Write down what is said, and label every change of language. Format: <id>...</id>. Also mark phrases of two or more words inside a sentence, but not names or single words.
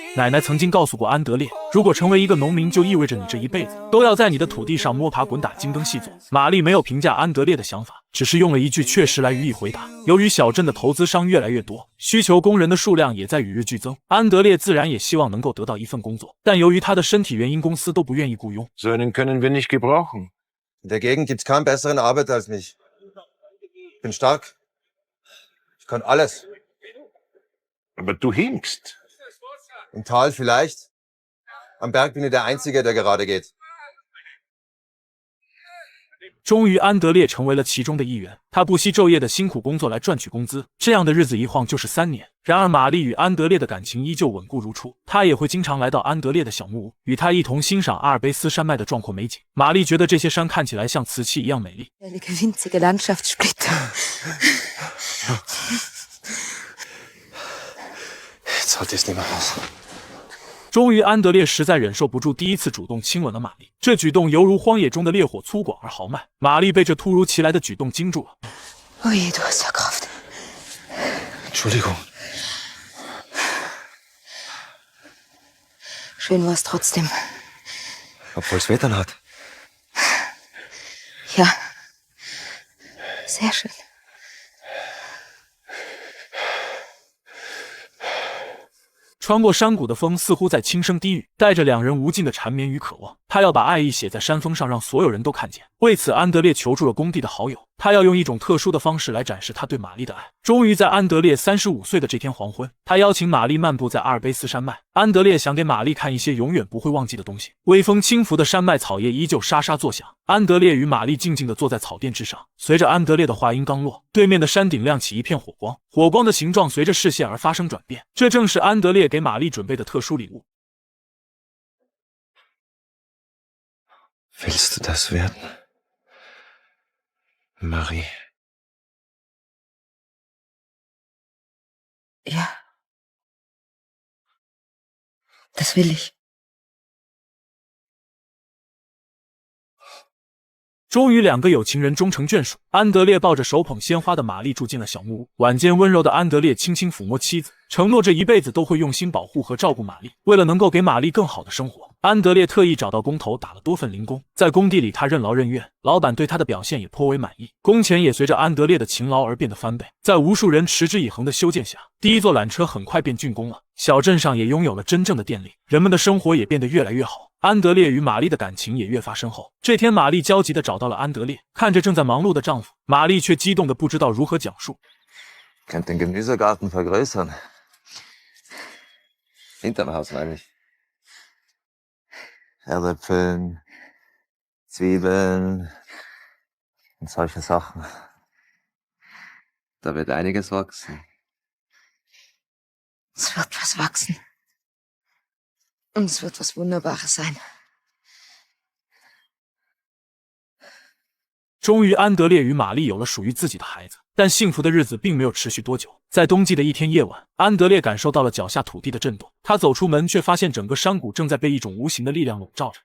<zh>奶奶曾经告诉过安德烈，如果成为一个农民，就意味着你这一辈子都要在你的土地上摸爬滚打，精耕细作。玛丽没有评价安德烈的想法，只是用了一句确实来予以回答。由于小镇的投资商越来越多，需求工人的数量也在与日俱增，安德烈自然也希望能够得到一份工作，但由于他的身体原因，公司都不愿意雇佣。</zh> <de>So einen können wir nicht gebrauchen. In der Gegend gibt's keinen besseren Arbeiter als mich. Ich bin stark. Ich kann alles. Aber du hinkst. Im Tal vielleicht. Am Berg bin ich der Einzige, der gerade geht.</de> <zh>终于，安德烈成为了其中的一员。他不惜昼夜的辛苦工作来赚取工资，这样的日子一晃就是3年。然而，玛丽与安德烈的感情依旧稳固如初。她也会经常来到安德烈的小木屋，与他一同欣赏阿尔卑斯山脉的壮阔美景。玛丽觉得这些山看起来像瓷器一样美丽。</zh> <de>winzige Landschaftssplitter. Jetzt halte ich es nicht mehr aus.</de> <zh>终于，安德烈实在忍受不住，第一次主动亲吻了玛丽。这举动犹如荒野中的烈火，粗犷而豪迈。玛丽被这突如其来的举动惊住了。</zh> <de>Oh je, du hast ja Kraft. Entschuldigung. Schön war es trotzdem. Obwohl es Wetter hat. Ja, sehr schön.</de> <zh>穿过山谷的风似乎在轻声低语，带着两人无尽的缠绵与渴望。他要把爱意写在山峰上，让所有人都看见。为此，安德烈求助了工地的好友，他要用一种特殊的方式来展示他对玛丽的爱。终于在安德烈35岁的这天黄昏，他邀请玛丽漫步在阿尔卑斯山脉。安德烈想给玛丽看一些永远不会忘记的东西。微风轻拂的山脉草叶依旧沙沙作响。安德烈与玛丽静静地坐在草垫之上。随着安德烈的话音刚落，对面的山顶亮起一片火光，火光的形状随着视线而发生转变。这正是安德烈给玛丽准备的特殊礼物。</zh> <de>Willst du das werden? Marie. Ja. Das will ich.</de> <zh>终于，两个有情人终成眷属。安德烈抱着手捧鲜花的玛丽住进了小木屋。晚间温柔的安德烈轻轻抚摸妻子，承诺这一辈子都会用心保护和照顾玛丽。为了能够给玛丽更好的生活，安德烈特意找到工头打了多份零工。在工地里，他任劳任怨，老板对他的表现也颇为满意，工钱也随着安德烈的勤劳而变得翻倍。在无数人持之以恒的修建下，第一座缆车很快便竣工了。小镇上也拥有了真正的电力，人们的生活也变得越来越好。安德烈与玛丽的感情也越发深厚。这天，玛丽焦急地找到了安德烈，看着正在忙碌的丈夫，玛丽却激动得不知道如何讲述。</zh> <de>Könnt den Gemüsegarten vergrößern. Hinterm Haus meine ich. Erdäpfeln, Zwiebeln und solche Sachen. Da wird einiges wachsen. Es wird was wachsen. Und es wird was Wunderbares sein.</de> <zh>终于，安德烈与玛丽有了属于自己的孩子，但幸福的日子并没有持续多久。在冬季的一天夜晚，安德烈感受到了脚下土地的震动。他走出门，却发现整个山谷正在被一种无形的力量笼罩着。</zh>